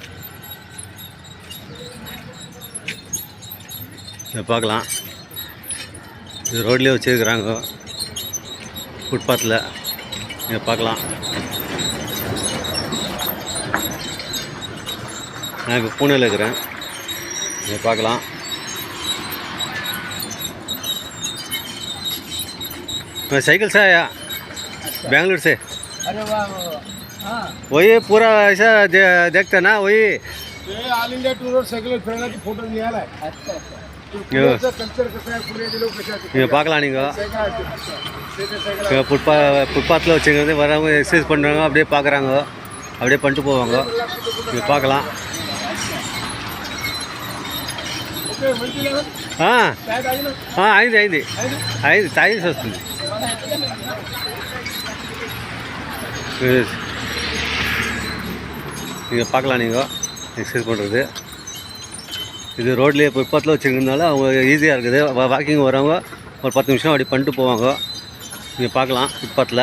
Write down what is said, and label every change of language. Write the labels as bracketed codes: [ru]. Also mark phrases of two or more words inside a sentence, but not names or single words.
[ta] நீங்கள் பார்க்கலாம், இது ரோட்லேயே வச்சுருக்குறாங்க ஃபுட்பாத்தில். நீங்கள் பார்க்கலாம். நான் இப்போ பூனேல இருக்கிறேன். நீங்கள் பார்க்கலாம், [hi] मैं साइकिल से आया बेंगलुरु से. अरे वाह, वही पूरा ऐसा देखता ना, वही [en] All India tour [hi] और साइकिल फिरने की फोटो निकाला है. अच्छा कल्चर कैसा है, पूरे लोग कैसा है. [ta] நீங்கள் பார்க்கலாம். நீங்கள் ஃபுட்பாத்தில் வச்சுக்கிறது வரவங்க எக்ஸசைஸ் பண்ணுறாங்க, அப்படியே பார்க்குறாங்க, அப்படியே பண்ணிட்டு போவாங்க. நீங்கள் பார்க்கலாம். [te] అయింది తాగేసి వస్తుంది. [ta] நீங்கள் பார்க்கலாம், நீங்கள் எக்ஸசைஸ் பண்ணுறது. இது ரோட்லேயே ஃபுட்பாத்தில் வச்சுருந்தனால அவங்க ஈஸியாக இருக்குது. வாக்கிங் வரவங்க ஒரு 10 நிமிஷம் அப்படி பண்ணிட்டு போவாங்க. நீங்கள் பார்க்கலாம் ஃபுட்பாத்தில்.